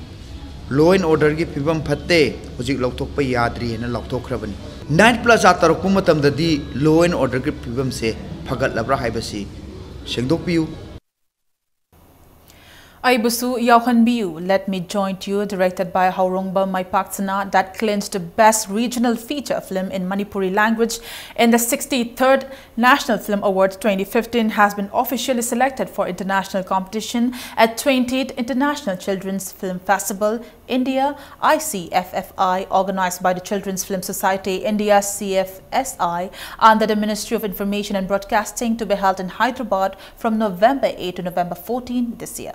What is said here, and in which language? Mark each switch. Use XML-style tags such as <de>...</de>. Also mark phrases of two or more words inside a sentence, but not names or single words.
<en>Law and Order</en> <mni>ki pibam phatte hojik loktok pa yadri na loktok khrabani Night Plaza tarok matam dadi</mni> <en>Law and Order</en> <mni>ki pibam se phagat labra haibasi sengdok piu Aibusu Yauhanbiu,</mni> <en>Let Me Join You, directed by Haurongba Maipaksana, that clinched the Best Regional Feature Film in Manipuri language in the 63rd National Film Awards 2015, has been officially selected for international competition at 20th International Children's Film Festival, India, ICFFI, organized by the Children's Film Society, India, CFSI, under the Ministry of Information and Broadcasting, to be held in Hyderabad from November 8 to November 14 this year.</en>